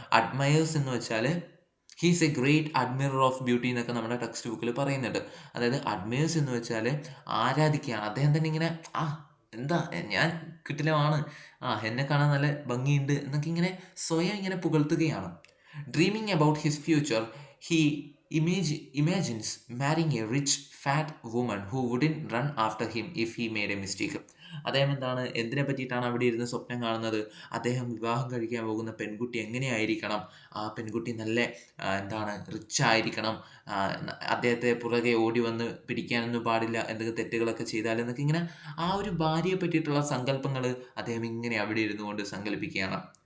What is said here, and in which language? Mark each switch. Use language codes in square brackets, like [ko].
[ml] Admires എന്ന് വെച്ചാൽ [en] he's a great admirer of beauty [ml] എന്നൊക്കെ നമ്മുടെ ടെക്സ്റ്റ് ബുക്കിൽ പറയുന്നുണ്ട്. അതായത് അഡ്മയേഴ്സ് എന്ന് വെച്ചാൽ ആരാധിക്കുകയാണ്. അദ്ദേഹം തന്നെ ഇങ്ങനെ ഞാൻ കിട്ടിലമാണ്, എന്നെ കാണാൻ നല്ല ഭംഗിയുണ്ട് എന്നൊക്കെ ഇങ്ങനെ സ്വയം ഇങ്ങനെ പുകഴ്ത്തുകയാണ്. [en] Dreaming about his future, he imagines marrying a rich fat woman who wouldn't run after him if he made a mistake. [ml] അദ്ദേഹം എന്തിനെ പറ്റിയിട്ടാണ് അവിടെ ഇരുന്ന് സ്വപ്നം കാണുന്നത്? അദ്ദേഹം വിവാഹം കഴിക്കാൻ പോകുന്ന പെൺകുട്ടി എങ്ങനെയായിരിക്കണം, ആ പെൺകുട്ടി നല്ല റിച്ച് ആയിരിക്കണം, അദ്ദേഹത്തെ പുറകെ ഓടി വന്ന് പിടിക്കാനൊന്നും പാടില്ല, എന്തൊക്കെ തെറ്റുകളൊക്കെ ചെയ്താലെന്നൊക്കെ ഇങ്ങനെ ആ ഒരു ഭാര്യയെ പറ്റിയിട്ടുള്ള സങ്കല്പങ്ങൾ അദ്ദേഹം ഇങ്ങനെ അവിടെ ഇരുന്നു കൊണ്ട് സങ്കല്പിക്കുകയാണ്.